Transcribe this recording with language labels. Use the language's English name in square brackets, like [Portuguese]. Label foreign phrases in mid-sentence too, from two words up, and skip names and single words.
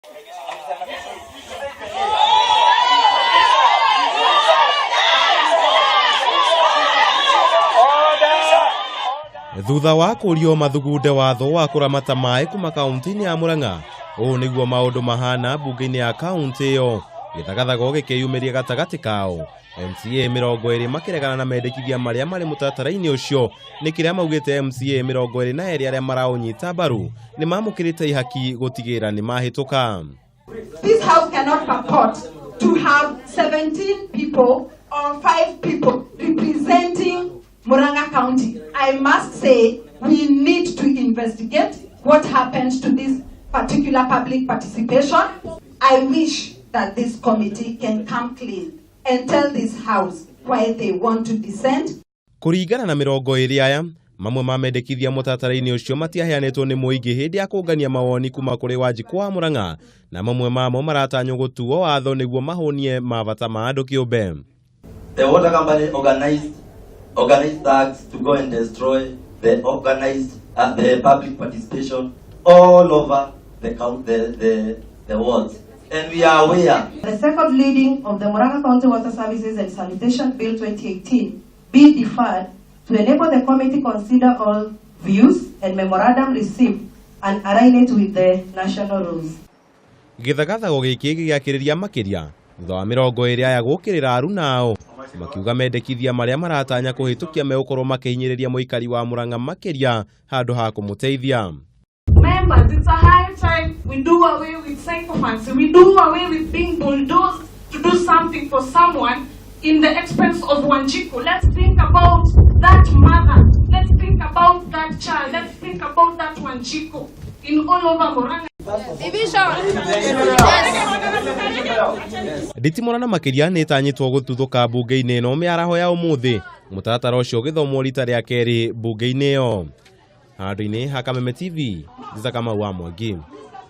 [Kikuyu] Thutha wa kũrio mathugunde watho wa kũramata maĩ kuma kaunti-inĩ ya Murang'a, ũũ nĩguo maũndũ mahana mbunge-inĩ ya kaunti ĩyo, gĩthagathago gĩkĩyumĩria gatagatĩ kao. MCA 20 makĩregana na mendekithia marĩa marĩ mũtaratara-inĩ ũcio, nĩ kĩrĩa maugĩte MCA 22 arĩa maraũnyita mbaru nĩ mamũkĩrĩte ihaki gũtigĩrĩra nĩ mahĩtũka. [English] This house cannot purport to have 17 people or 5 people representing Murang'a County. I must say we need to investigate what happened to this particular public participation. I wish that this committee can come clean and tell this house why they want to dissent. [Kikuyu] Kũringana na 20 aya, mamwe ma mendekithia mũtaratara-inĩ ũcio matiaheanĩtwo nĩ mũingĩ hĩndĩ ya kũngania mawoni kuma kũrĩ Wanjiku wa Murang'a, na mamwe mamo maratanywo gũtuo watho nĩguo mahũnie mabata ma andũ kĩũmbe. [English] The water company organized acts to go and destroy the public participation all over the world. And we are aware. The second reading of the Murang'a County Water Services and Sanitation Bill 2018 be deferred to enable the committee consider all views and memorandum received and align it with the national rules. [Kikuyu] Gĩthagathago gĩkĩ gĩgĩakĩrĩria makĩria thutha wa 20 aya gũkĩrĩra aruna ao, makiuga mendekithia marĩa maratanya kũhĩtũkia megũkorwo makĩhinyĩrĩria mũikari wa Murang'a makĩria handũ ha kũmũteithia. [English] Members, it's a high time we do away with psychophancy. We do away with being bulldozed to do something for someone in the expense of Wanjiku. Let's think about that mother. Let's think about that child. Let's think about that Wanjiku in all over Murang'a. [Kikuyu] Nditimũrana makĩria nĩ tanyĩtwo gũtuthũka mbunge-inĩ ĩno mĩaraho ya ũmũthĩ, mũtaratara ũcio ũgĩthomwo rita rĩa kerĩ mbunge-inĩ ĩyo. Handũ-inĩ ha Kameme TV, Kamau wa Mwangi.